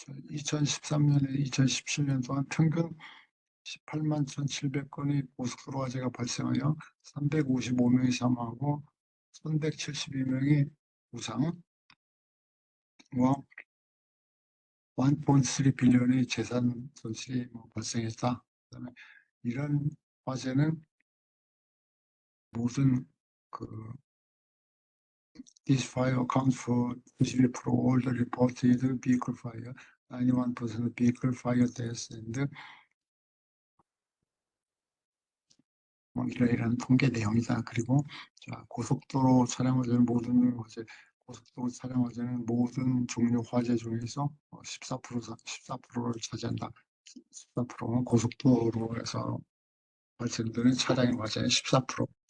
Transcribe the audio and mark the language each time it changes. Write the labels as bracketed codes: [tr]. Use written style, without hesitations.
[ko] 2013년에 2017년 동안 평균 18만 1,700건의 고속도로 화재가 발생하여 355명이 사망하고 1,172명이 부상과 1.3 빌리언의 재산 손실이 발생했다. 그다음에 이런 화재는 모든 [en] this fire accounts for 91% all the reported vehicle fire, 91% vehicle fire deaths and [ko] 이러이러한 통계 내용이다. 그리고 고속도로 차량 화재는 고속도로 차량 화재는 모든 종류 화재 중에서 14%를 차지한다. 14%는 고속도로에서 발생되는 차량 화재의 14%.